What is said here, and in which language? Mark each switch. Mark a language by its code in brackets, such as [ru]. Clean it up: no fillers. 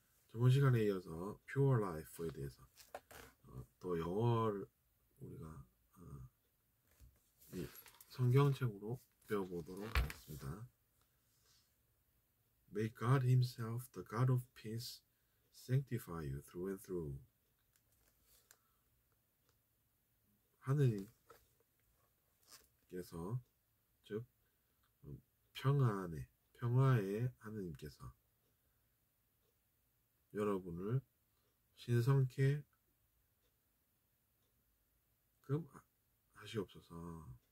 [ko] 저번 시간에 이어서 Pure Life에 대해서 또 영어를 우리가 이 성경책으로 배워보도록 하겠습니다. [en] May God Himself, the God of peace, sanctify you through and through. [ko] 하느님께서 즉 평화의 하느님께서 여러분을 신성케 하시옵소서.